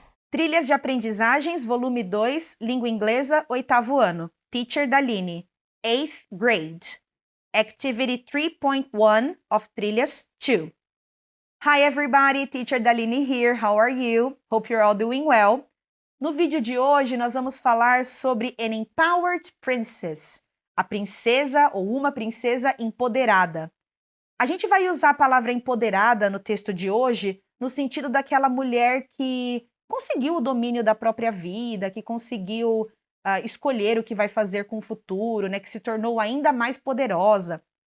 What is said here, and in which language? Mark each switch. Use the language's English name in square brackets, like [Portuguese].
[Portuguese] Trilhas de Aprendizagens, volume 2, Língua Inglesa, 8º ano. [English] Teacher Daline, 8th grade. Activity 3.1 of Trilhas 2. Hi everybody, Teacher Daline here. How are you? Hope you're all doing well. [Portuguese] No vídeo de hoje, nós vamos falar sobre [English] an empowered princess, [Portuguese] a princesa ou uma princesa empoderada. A gente vai usar a palavra empoderada no texto de hoje no sentido daquela mulher que conseguiu o domínio da própria vida, que conseguiu escolher o que vai fazer com o futuro, né, que se tornou ainda mais poderosa.